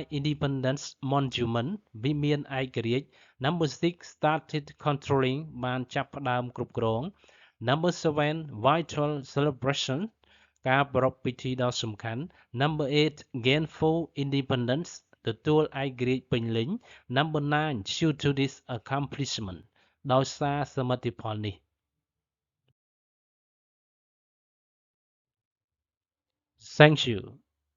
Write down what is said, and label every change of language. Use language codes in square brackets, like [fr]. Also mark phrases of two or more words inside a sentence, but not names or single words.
[en] Independence Monument [km] វិមានឯករាជ្យ [en] Number 6 Started Controlling [km] បានចាប់ផ្ដើមគ្រប់គ្រង [en] Number 7 Vital Celebration [km] ការប្រារព្ធពិធីដ៏សំខាន់ [en] Number 8 Gainful Independence [km] ទទួលឯករាជ្យពេញលេញ [en] Number 9 Due to this accomplishment [km] ដោយសារសមិទ្ធផលនេះ [en] Thank you